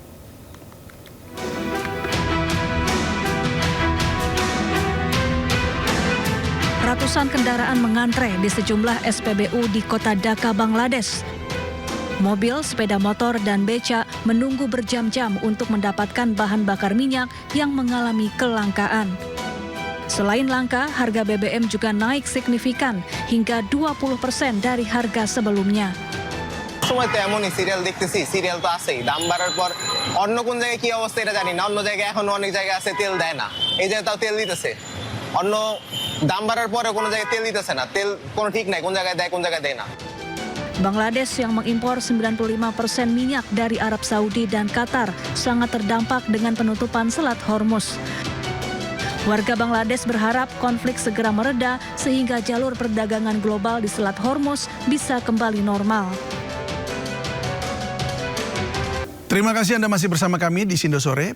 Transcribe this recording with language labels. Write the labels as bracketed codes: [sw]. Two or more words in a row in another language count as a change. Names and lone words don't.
[id] Ratusan kendaraan mengantre di sejumlah SPBU di kota Dhaka, Bangladesh. Mobil, sepeda motor, dan beca menunggu berjam-jam untuk mendapatkan bahan bakar minyak yang mengalami kelangkaan. Selain langka, harga BBM juga naik signifikan hingga 20% dari harga sebelumnya. [bn] সময় তো এমনই সিরিয়াল দেখতেছি, সিরিয়াল তো আছেই, দাম বাড়ার পর অন্য কোন জায়গায় কি অবস্থা এটা জানি না, অন্য জায়গায় এখন অনেক জায়গায় আছে তেল দেয় না, এই জায়গায় তাও তেল দিতেছে, অন্য দাম বাড়ার পরে কোনো জায়গায় তেল দিতেছে না, তেল কোনো ঠিক নাই, কোন জায়গায় দেয় কোন জায়গায় দেয় না। [id] Bangladesh yang mengimpor 95% minyak dari Arab Saudi dan Qatar sangat terdampak dengan penutupan Selat Hormuz. Warga Bangladesh berharap konflik segera mereda sehingga jalur perdagangan global di Selat Hormuz bisa kembali normal. Terima kasih Anda masih bersama kami di Sindo Sore.